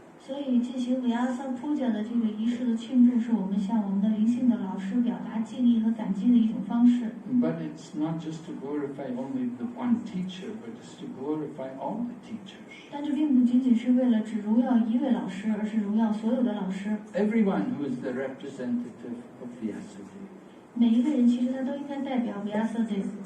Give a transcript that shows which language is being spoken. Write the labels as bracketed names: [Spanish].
[Chinese] 所以进行Vyasa Puja 的这个仪式的庆祝，是我们向我们的灵性的老师表达敬意和感激的一种方式。 [English] But it's not just to glorify only the one teacher, but it's to glorify all the teachers. [Chinese] 但这并不仅仅是为了只荣耀一位老师，而是荣耀所有的老师。 [English] Everyone who is the representative of Vyasa Day. [Chinese] 每一个人其实他都应该代表Vyasa Day。